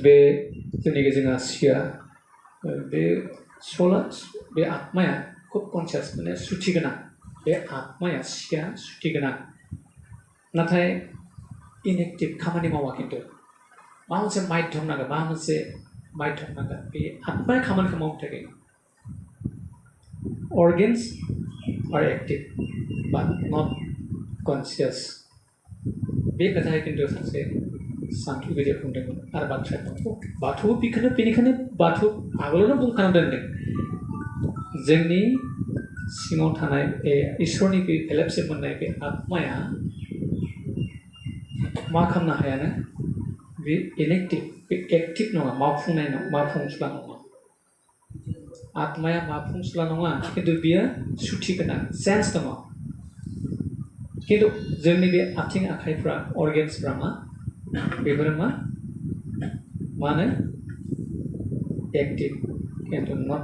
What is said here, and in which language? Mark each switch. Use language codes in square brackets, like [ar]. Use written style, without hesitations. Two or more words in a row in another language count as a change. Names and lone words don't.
[brx] बे जोंनि गेजेराव सिया बे सोला बे आत्माया खुब कनसियास माने सुथि गोनां बे आत्माया सिया सुथि गोनां नाथाय इनएक्टिभ खामानि मावा खिन्थु माबा मोनसे माध्यम नांगोन माबा मोनसे माध्यम नांगोन बे आत्माया खामानिखौ मावनो थाखाय [en] organs are active but not conscious [brx] बे खोथाया खिन्थु सासे सानथौगिरिया बुंदोंमोन आरो बाथ्राया बाथौ बेनिखायनो बाथौ आगोलावनो बुंखाना दोनदों जोंनि सिङाव थानाय बे इसोरनि बे एलेपसे मोननाय बे आत्माया मा खालामनो हायानो बे इनएक्टिभ बे एक्टिभ नङा मावफुंनाय नङा मावफुंस्ला नङा आत्माया मावफुंस्ला नङा खिन्थु बियो सुथि गोनां सेन्स दङ खिन्थु जोंनि बे आथिं आखाइफ्रा अर्गेन्सफ्रा मा बेफोरो मा होनो एक्टिभ खिन्थु नट